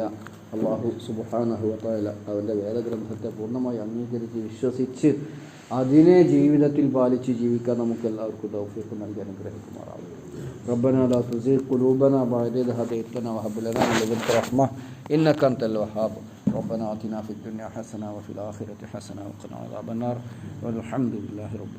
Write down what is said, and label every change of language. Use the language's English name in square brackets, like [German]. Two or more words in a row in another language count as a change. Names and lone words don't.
[Arabic] الله سبحانه وتعالى [Malayalam] അവൻ്റെ വേദഗ്രന്ഥത്തെ പൂർണ്ണമായി അംഗീകരിച്ച് വിശ്വസിച്ച് അതിനെ ജീവിതത്തിൽ പാലിച്ച് ജീവിക്കാൻ നമുക്ക് എല്ലാവർക്കും തൗഫീഖ് നൽകി അനുഗ്രഹിക്കുമാറാവും. [Arabic] ربنا لا تزغ قلوبنا بعد إذ هديتنا وهب لنا من لدنك رحمة إنك أنت الوهاب. ربنا آتنا في الدنيا حسنة وفي الآخرة حسنة وقنا عذاب النار والحمد لله رب